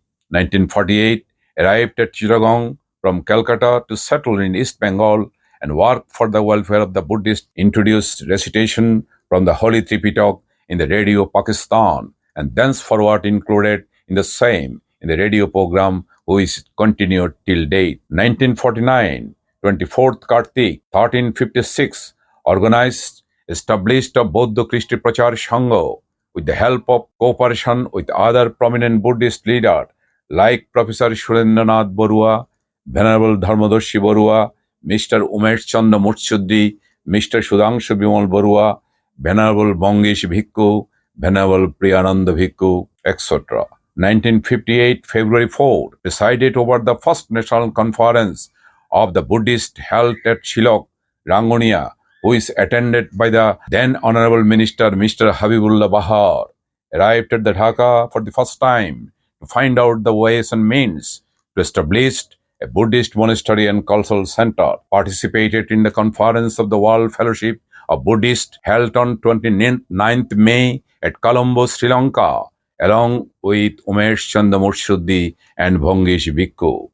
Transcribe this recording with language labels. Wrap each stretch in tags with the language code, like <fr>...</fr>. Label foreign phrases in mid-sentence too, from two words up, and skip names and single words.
<en>1948, arrived at Chittagong from Calcutta to settle in East Bengal and work for the welfare of the Buddhists, introduced recitation from the Holy Tripitaka in the Radio Pakistan and thenceforward included in the same in the radio program which continued till date. 1949, 24th Kartik, 1356, established a Bodh Christi Prachar Sangha with the help of cooperation with other prominent Buddhist leaders like Professor Surendranath Borua, Venerable Dharmadarshi Borua, Mr. Umesh Chandra Murshidi, Mr. Sudhanshu Bimal Borua, Venerable Bongish Bhikkhu, Venerable Priyananda Bhikkhu, etc. 1958 February 4 presided over the first national conference of the Buddhist held at Shillong, Rangonia, which attended by the then Honorable Minister Mr. Habibullah Bahar, arrived at the Dhaka for the first time to find out the ways and means to establish a Buddhist monastery and cultural center, participated in the conference of the World Fellowship of Buddhists held on 29th May at Colombo, Sri Lanka, along with Umesh Chanda Murshidi and Bhangesh Bhikkhu.</en>